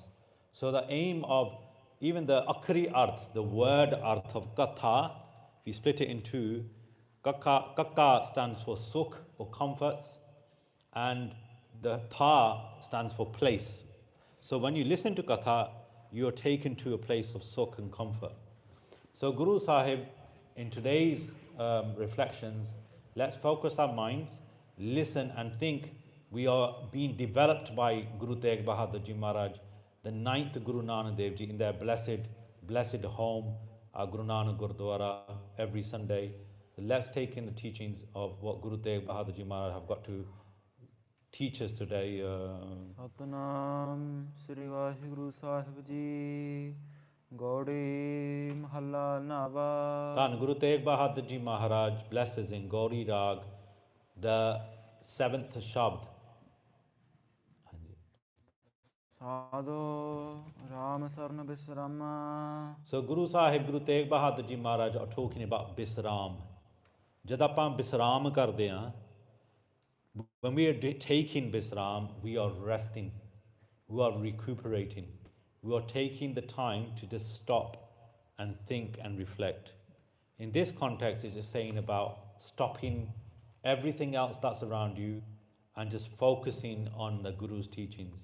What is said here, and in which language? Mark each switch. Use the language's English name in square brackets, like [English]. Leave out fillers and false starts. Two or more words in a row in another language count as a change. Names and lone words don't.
[English] So the aim of even the [Punjabi] ਅੱਖਰੀ ਅਰਥ, [English] the word Arth of Katha, if you split it in two, Kaka stands for Sukh or comforts, and the Tha stands for place. So when you listen to Katha, you are taken to a place of Sukh and comfort. So Guru Sahib, in today's reflections, let's focus our minds, listen and think. We are being developed by Guru Tegh Bahadur Ji Maharaj, the 9th Guru Nanak Dev Ji, in their blessed home, Guru Nanak Gurdwara, every Sunday. Let's take in the teachings of what Guru Tegh Bahadur Ji Maharaj have got to teach us today. [Punjabi] ਸਤਿਨਾਮ ਸ੍ਰੀ ਵਾਹਿਗੁਰੂ ਸਾਹਿਬ ਜੀ, ਗਉੜੀ ਮਹਲਾ ਨੌਵਾਂ. [English] Dhan Guru Tegh Bahadur Ji Maharaj blesses in Gauri Rag, the 7th Shabd. [Punjabi] ਸਾਧੂ ਰਾਮ ਸਰਨਾ ਬਿਸਰਾਮਾ. [English] So Guru Sahib, Guru Tegh Bahadur Ji Maharaj are talking about Bisram. [Punjabi] ਜਦ ਆਪਾਂ ਬਿਸਰਾਮ ਕਰਦੇ ਹੈਂ, [English] when we are taking Bisram, we are resting, we are recuperating, we are taking the time to just stop and think and reflect. In this context, it's just saying about stopping everything else that's around you and just focusing on the Guru's teachings.